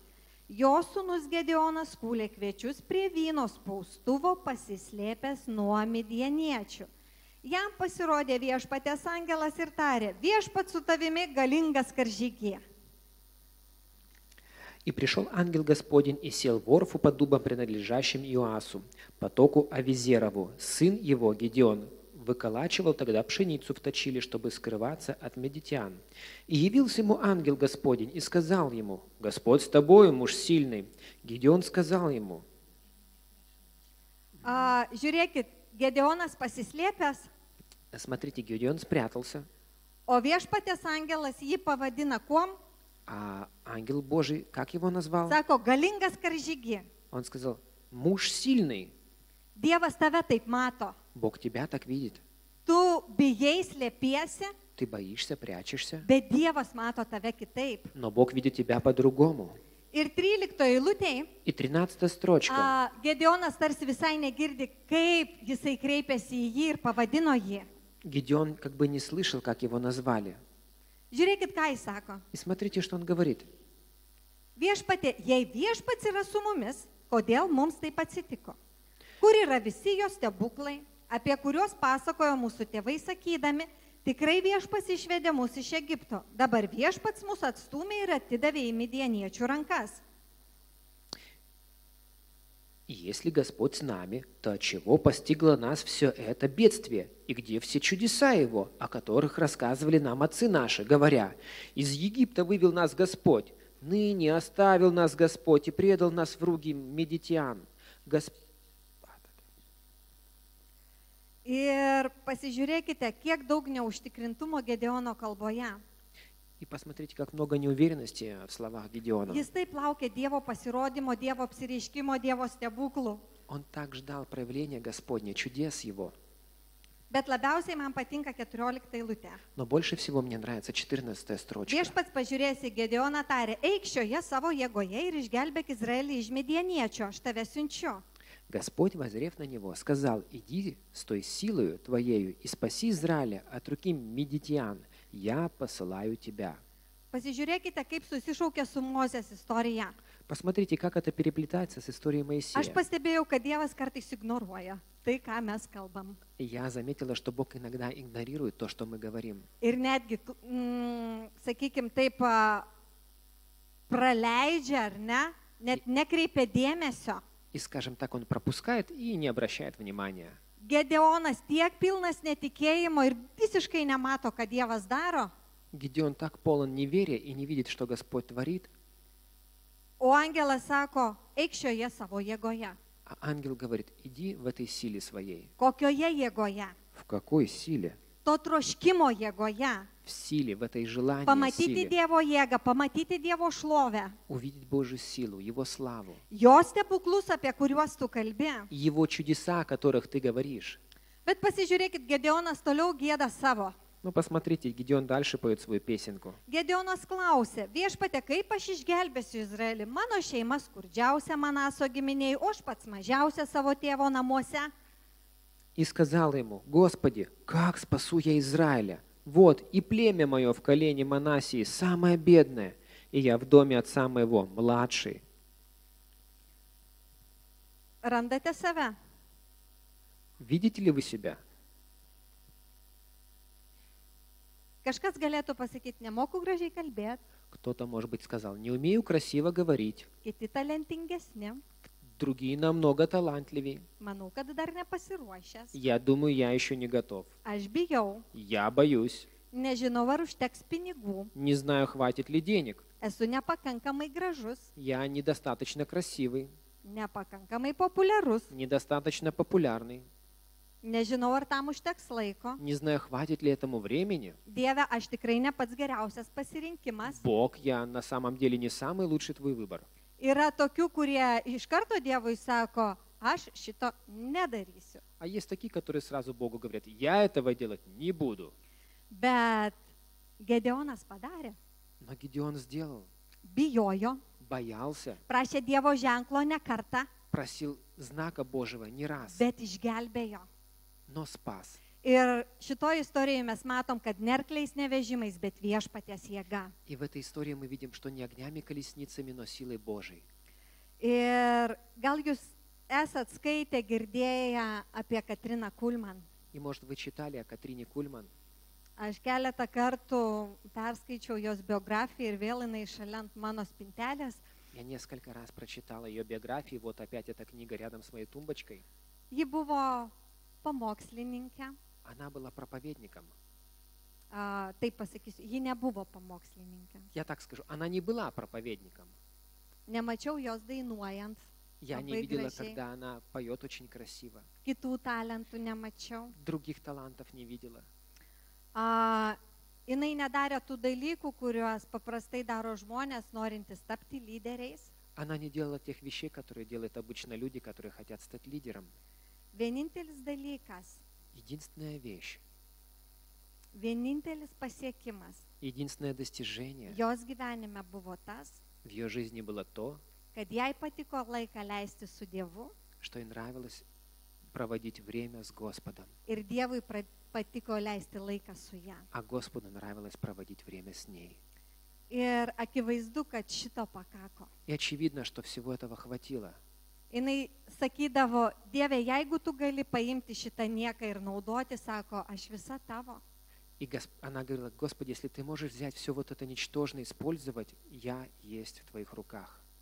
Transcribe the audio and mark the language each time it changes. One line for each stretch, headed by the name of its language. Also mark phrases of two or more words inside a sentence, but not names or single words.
Lithuanian: Jo sūnus Gedeonas kūlė kviečius prie vyno spaustuvo pasislėpęs nuo midieniečių. Jam pasirodė viešpatės angelas ir tarė, viešpat su tavimi galingas karžygie.
Russian: И пришел ангел Господень и сел в Орфу под дубом, принадлежащим Иоасу, потоку Авизерову. Сын его, Гедеон, выколачивал тогда пшеницу в точиле, чтобы скрываться от медитян. И явился ему ангел Господень и сказал ему, «Господь с тобою, муж сильный». Гедеон сказал ему,
Lithuanian: Žiūrėkit, Gedeonas pasislėpęs,
Russian: смотрите, Гедеон спрятался,
Lithuanian: o viešpatės angelas jį pavadina kuom?
Russian: а ангел Божий, как его назвал?
Lithuanian: Sako, galingas karžygie.
Russian: Он сказал, «Муж сильный».
Lithuanian: Dievas tave taip mato.
Russian: Бог тебя так видит.
Lithuanian: Tu bijai slėpiesi,
Russian: Ты боишься, прячешься,
Lithuanian: bet Dievas mato tave kitaip.
Russian: но Бог видит тебя по-другому.
Lithuanian: Ir 13 eilutėje
Russian: И 13 строчка.
Lithuanian: Gedeonas tarsi visai negirdi, kaip jisai kreipėsi į jį ir pavadino jį.
Russian: Гедеон как бы не слышал, как его назвали.
Lithuanian: Žiūrėkit, ką jis sako.
Russian: И смотрите, что он говорит.
Lithuanian: Viešpatė, jei viešpats yra su mumis, kodėl mums taip atsitiko? Kur yra visi jo stebuklai, apie kuriuos pasakojo mūsų tėvai sakydami, tikrai viešpats išvedė mus iš Egipto. Dabar viešpats mus atstūmė ir atidavė į midieniečių rankas.
Russian: И если Господь с нами, то отчего постигло нас все это бедствие? И где все чудеса Его, о которых рассказывали нам отцы наши, говоря, из Египта вывел нас Господь, ныне оставил нас Господь и предал нас в руки медитян.
Lithuanian: Ir pasižiūrėkite, kiek daug neužtikrintumo Gedeono kalboje.
Russian: И посмотрите, как много неуверенности в словах Гедеона.
Lithuanian: Jis taip laukė Dievo pasirodymo, Dievo apsireiškimo, Dievo stebuklų.
Russian: Он так ждал проявления Господня, чудес Его.
Lithuanian: Bet labiausiai man patinka 14 eilutė.
Russian: Но больше всего мне нравится 14 строчка.
Lithuanian: Viešpats pažiūrėjęs į Gedeoną tarė, eik šioje savo jėgoje ir išgelbėk Izraelį iš midieniečio, aš tave siunčiu.
Russian: Господь, воззрев на него, сказал, иди с той силою твоею и спаси Израиля от руки медитян, я посылаю тебя.
Lithuanian: Pasižiūrėkite, kaip susišaukė su Mozės istorija.
Russian: Посмотрите, как это переплетается с историей Моисея.
Lithuanian: Aš pastebėjau, kad Dievas kartais ignoruoja tai, ką mes kalbam.
Russian: И я заметила, что Бог иногда игнорирует то, что мы говорим.
Lithuanian: Ir netgi, sakykime, taip praleidžia, ar ne, net nekreipia dėmesio.
Russian: И, скажем так, он пропускает и не обращает внимания.
Lithuanian: Gedeonas tiek pilnas netikėjimo ir visiškai nemato, ką Dievas daro.
Russian: Гедеон так полон неверия и не видит, что Господь творит.
Lithuanian: O angelas sako, eik šioje savo jėgoje.
Russian: А ангел говорит, иди в этой силе своей.
Lithuanian: Kokioje jėgoje?
Russian: В какой силе?
Lithuanian: To troškimo jėgoje.
Russian: В силе, в этой желании
Lithuanian: Pamatyti
Russian: силе.
Lithuanian: Dievo jėgą, pamatyti Dievo šlovę.
Russian: Увидеть Божью силу, Его славу.
Lithuanian: Jo stebuklus, apie kuriuos tu kalbi.
Russian: Его чудеса, о которых ты говоришь.
Lithuanian: Bet pasižiūrėkit, Gedeonas toliau gėda savo.
Russian: Ну, посмотрите, Гедеон дальше поет свою песенку.
Lithuanian: Gedeonas klausė, viešpate, kaip aš išgelbėsiu Izraelį? Mano šeima skurdžiausia Manaso giminiai, o aš pats mažiausia savo tėvo namuose.
Russian: И сказал ему, Господи, как спасу я Израиля? Вот, и племя мое в колене Манасии самое бедное, и я в доме отца моего младший.
Lithuanian: Randate save?
Russian: Видите ли вы себя?
Lithuanian: Kažkas galėtų pasakyti, nemoku gražiai kalbėti,
Russian: Кто-то, может быть, сказал, не умею красиво говорить.
Lithuanian: kiti talentingesni.
Russian: Другие намного талантливее.
Lithuanian: Manau, kad dar nepasiruošęs.
Russian: Я думаю, я еще не готов.
Lithuanian: Aš bijau,
Russian: Я боюсь.
Lithuanian: nežinau, ar užteks pinigų.
Russian: Не знаю, хватит ли денег.
Lithuanian: Esu nepakankamai gražus,
Russian: Я недостаточно красивый,
Lithuanian: nepakankamai populiarus.
Russian: недостаточно популярный.
Lithuanian: Nežinau, ar tam užteks laiko.
Russian: Не знаю, хватит ли этому времени.
Lithuanian: Dieve, aš tikrai ne pats geriausias pasirinkimas.
Russian: Бог, я на самом деле не самый лучший твой выбор.
Lithuanian: Yra tokių, kurie iš karto Dievui sako, aš šito nedarysiu.
Russian: А есть такие, которые сразу Богу говорят, я этого делать не буду.
Lithuanian: Bet Gedeonas padarė.
Russian: Но Гедеон сделал,
Lithuanian: Bijojo,
Russian: боялся,
Lithuanian: prašė Dievo ženklo ne kartą,
Russian: просил знака Божьего не раз,
Lithuanian: bet išgelbėjo.
Russian: но спас.
Lithuanian: Ir šitoje istorijoje mes matom, kad nerkliais nevežimais, bet viešpaties jėga.
Russian: И в этой истории мы видим, что не огнями колесницами, но силой Божией.
Lithuanian: Ir gal jūs esat skaitę, girdėję apie Katriną Kulman.
Russian: И, может, вы читали о Катрине Кульман.
Lithuanian: Aš keletą kartų perskaičiau jos biografiją ir vėl jinai šalia ant mano spintelės.
Russian: Я несколько раз прочитала ее биографию, вот опять эта книга рядом с моей тумбочкой.
Lithuanian: Ji buvo pamokslininkė.
Russian: Она была проповедником.
Lithuanian: Taip pasakysiu, ji nebuvo pamokslininkė.
Russian: Я так скажу, она не была проповедником.
Lithuanian: Nemačiau jos dainuojant.
Russian: Я не
Lithuanian: Labai
Russian: видела,
Lithuanian: gražiai.
Russian: когда она поет очень красиво.
Lithuanian: Kitų talentų nemačiau.
Russian: Других талантов не видела.
Lithuanian: Jinai nedarė tų dalykų, kuriuos paprastai daro žmonės, norintys tapti lyderiais.
Russian: Она не делала тех вещей, которые делают обычно люди, которые хотят стать лидером.
Lithuanian: Vienintelis dalykas,
Russian: Единственная вещь,
Lithuanian: vienintelis pasiekimas
Russian: единственное достижение
Lithuanian: jos gyvenime buvo tas,
Russian: в ее жизни было то,
Lithuanian: kad jai patiko laiką leisti su Dievu
Russian: что ей нравилось проводить время с Господом.
Lithuanian: ir Dievui patiko leisti laiką su ją.
Russian: а Господу нравилось проводить время с ней.
Lithuanian: Ir akivaizdu, kad šito pakako.
Russian: И очевидно, что всего этого хватило.
Lithuanian: Jis sakydavo, Dieve, jeigu tu gali paimti šitą nieką ir naudoti, sako, aš visa tavo.
Russian: И она говорила: Господи, если ты можешь взять все вот это ничтожное, использовать, я есть в твоих руках.